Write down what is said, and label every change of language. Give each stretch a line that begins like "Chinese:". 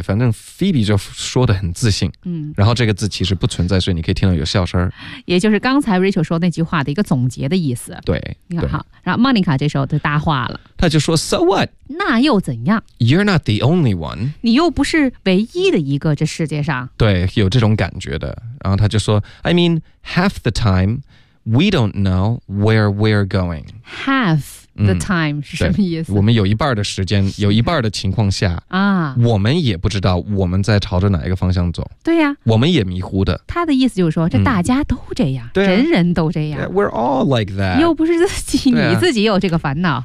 Chinese: 反正 Phoebe 就说的很自信，然后这个字其实不存在，所以你可以听到有笑声。也就是刚才 Rachel 说那句话的一个总结的意思。对，你好。然后 Monica 这时候就搭话了，他就说
English: So what?
Chinese: 那又怎样？
English: You're not the only one，
Chinese: 你又不是唯一的一个这世界上。对，有这种感觉的。然后他就说
English: I mean half the time we don't know where we're going。
Chinese: Half the time 是什么意思？我们有一半的时间，有一半的情况下啊，我们也不知道我们在朝着哪一个方向走。对呀，我们也迷糊的。他的意思就是说这大家都这样，人人都这样。
English: We're all like that，
Chinese: 又不是自己，你自己有这个烦恼。